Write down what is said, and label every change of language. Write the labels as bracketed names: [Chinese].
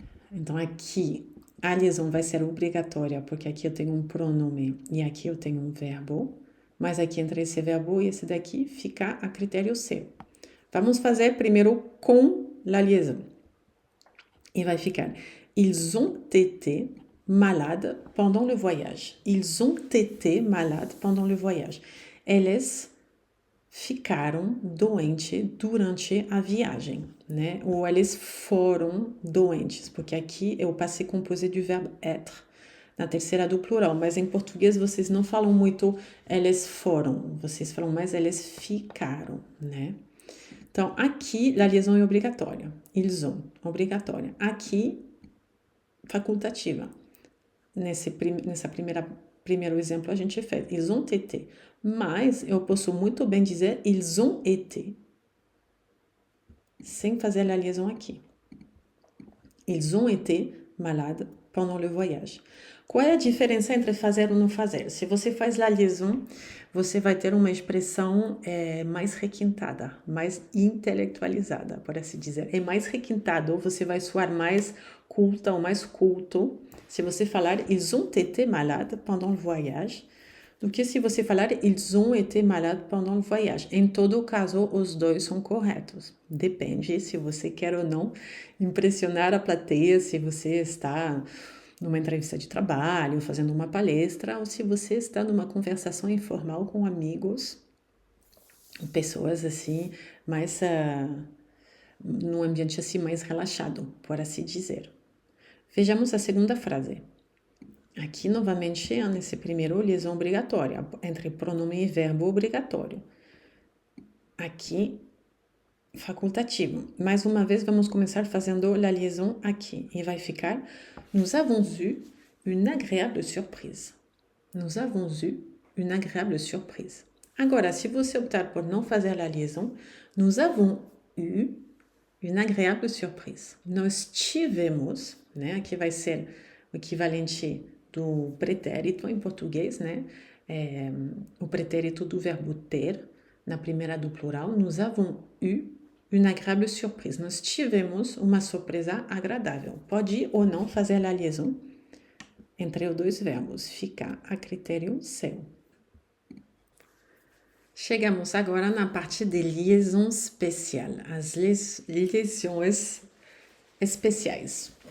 [Portuguese] Então, aqui a liaison vai ser obrigatória, porque aqui eu tenho um pronome e aqui eu tenho um verbo, mas aqui entre esse verbo e esse daqui fica a critério seu. Vamos fazer primeiro com la liaison. E vai ficar, [French] ils ont été malades pendant le voyage. Ils ont été malades pendant le voyage. [Portuguese] Eles ficaram doentes durante a viagem, né? Ou eles foram doentes, porque aqui é o passé composé do verbo être, na terceira do plural, mas em português vocês não falam muito eles foram, vocês falam mais eles ficaram, né? Então, aqui, a liaison é obrigatória. [French] Ils ont, [Portuguese] obrigatória. Aqui, facultativa. Nessa primeiro exemplo, a gente fez. [French] Ils ont été. [Portuguese] Mas eu posso muito bem dizer [French] ils ont été. [Portuguese] Sem fazer a liaison aqui. [French] Ils ont été malades pendant le voyage. [Portuguese] Qual é a diferença entre fazer ou não fazer? Se você faz a liaison, você vai ter uma expressão mais requintada, mais intelectualizada, por assim dizer. É mais requintado, você vai soar mais culta ou mais culto se você falar [French] ils ont été malades pendant le voyage, [Portuguese] do que se você falar [French] ils ont été malades pendant le voyage. [Portuguese] Em todo caso, os dois são corretos. Depende se você quer ou não impressionar a plateia, se você está numa entrevista de trabalho, fazendo uma palestra, ou se você está numa conversação informal com amigos, pessoas assim, mais num ambiente assim mais relaxado, por assim dizer. Vejamos a segunda frase. Aqui, novamente, nesse primeiro, liaison obrigatória, entre pronome e verbo obrigatório. Aqui, facultativo. Mais uma vez, vamos começar fazendo a liaison aqui. E vai ficar, [French] nous avons eu une agréable surprise. Nous avons eu une agréable surprise. [Portuguese] Agora, se você optar por não fazer a liaison, [French] nous avons eu une agréable surprise. [Portuguese] Nós tivemos, né? Aqui vai ser o equivalente do pretérito em português, né? O pretérito do verbo ter, na primeira do plural. [French] Nous avons eu une agréable surprise. [Portuguese] Nós tivemos uma surpresa agradável. Pode ou não fazer a liaison entre os dois verbos. Fica a critério seu. Chegamos agora na parte de liaison especial, as liaisons especiais.